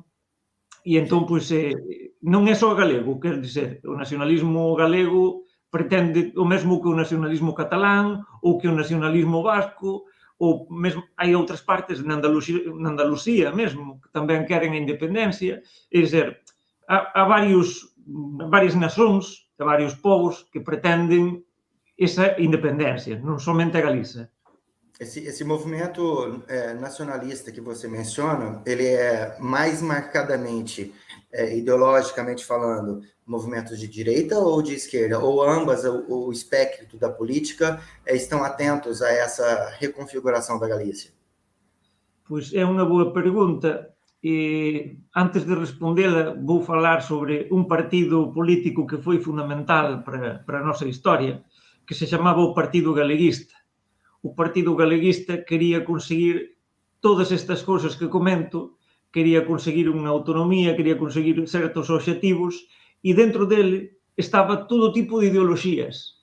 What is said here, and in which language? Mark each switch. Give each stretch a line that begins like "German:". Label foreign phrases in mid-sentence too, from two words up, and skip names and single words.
Galician: E entón, pois, non é só galego,
Portuguese: quer dizer,
Galician: o nacionalismo galego pretende o mesmo que o nacionalismo catalán ou que o nacionalismo vasco, ou mesmo hai outras partes na Andalucía mesmo, que tamén queren a independencia, é dizer, há varias nacións e varios povos que pretenden esa independencia, non somente a Galiza.
Portuguese: Esse movimento nacionalista que você menciona, ele é mais marcadamente, ideologicamente falando, movimentos de direita ou de esquerda? Ou ambas, o espectro da política, estão atentos a essa reconfiguração da Galícia?
Galician: Pois é unha boa pergunta. E antes de respondela, vou falar sobre un partido político que foi fundamental para a nosa historia, que se chamaba o Partido Galeguista. O Partido Galeguista quería conseguir todas estas cousas que comento, quería conseguir unha autonomía, quería conseguir certos obxectivos, e dentro dele estaba todo tipo de ideoloxías.